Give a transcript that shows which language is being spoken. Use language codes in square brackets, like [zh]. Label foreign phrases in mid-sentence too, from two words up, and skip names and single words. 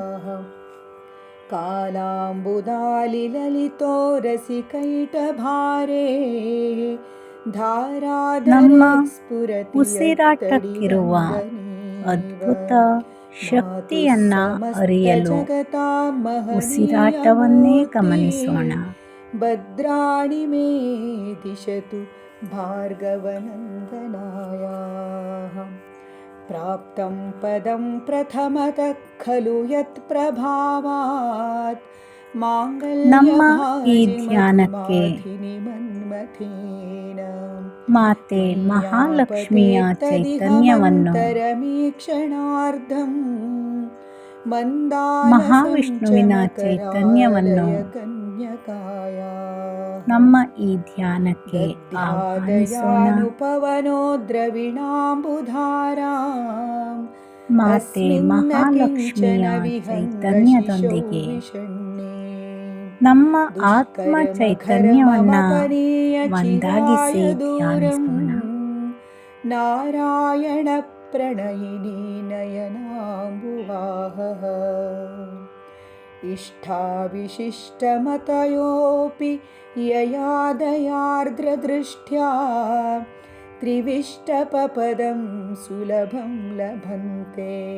[sa] ಕಾಲಾಂಬುದಾಲಿ ಲಲಿತೋ ರಸಿಕೈಟ ಭಾರೇ [kn] ನಮ್ಮ ಉಸಿರಾಟಕ್ಕಿರುವ ಅದ್ಭುತ ಶಕ್ತಿಯನ್ನ ಅರಿಯಲು ಉಸಿರಾಟವನ್ನೇ ಗಮನಿಸೋಣ. [sa] ಭದ್ರಾಣಿ ಮೇ ದಿಶತು ಭಾರ್ಗವನಂದನಾಯ. ಪ್ರಾಪ್ತಂ ಪದಂ ಪ್ರಥಮತಃ ಖಲು ಯತ್ ಪ್ರಭಾವಾತ್ [kn] ನಮ್ಮ ಈ ಧ್ಯಾನಕ್ಕೆ ಮಾತೆ ಮಹಾಲಕ್ಷ್ಮಿಯ ಚೈತನ್ಯವನ್ನು, ಮಹಾವಿಷ್ಣುವಿನ ಚೈತನ್ಯವನ್ನು ನಮ್ಮ ಈ ಧ್ಯಾನಕ್ಕೆ ಆಹ್ವಾನಿಸೋಣ. ಮಾತೆ ಮಹಾಲಕ್ಷ್ಮಿಯ ಚೈತನ್ಯದೊಂದಿಗೆ ನಮ್ಮ ಆತ್ಮ ಚೈತನ್ಯವನ್ನ ಒಂದಾಗಿಸಿ ಧ್ಯಾನಿಸೋಣ. [sa] ನಾರಾಯಣ ಪ್ರಣಯಿನಿ ನಯನಾಂಬುವಾಹ. ಇಷ್ಟಾವಿಶಿಷ್ಟಮತಯೋಪಿ ಯಯಾದಯಾರ್ದ್ರ ದೃಷ್ಟ್ಯಾ ತ್ರಿವಿಷ್ಟಪಪದಂ ಸುಲಭಂ ಲಭಂತೆ.